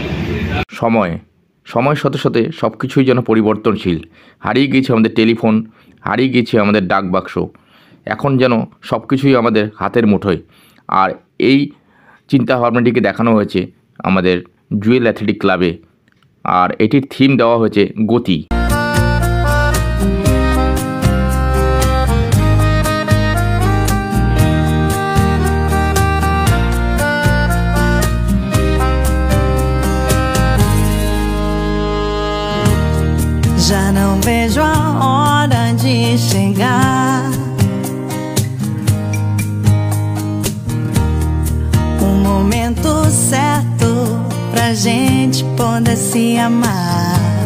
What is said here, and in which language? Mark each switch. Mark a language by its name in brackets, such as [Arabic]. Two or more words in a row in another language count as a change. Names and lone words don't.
[Bangla] সময়ের সাথে সাথে সব কিছুই যেন পরিবর্তনশীল। হারিয়ে গিয়েছে আমাদের টেলিফোন, হারিয়ে গিয়েছে আমাদের ডাক বাক্স, এখন যেন সব কিছুই আমাদের হাতের মুঠোয়। আর এই চিন্তাভাবনাটিকে দেখানো হয়েছে আমাদের জুয়েল অ্যাথলেটিক ক্লাবে। আর এটির থিম দেওয়া হয়েছে গতি। [Portuguese] Já não vejo a hora de chegar, o momento certo pra gente poder se amar.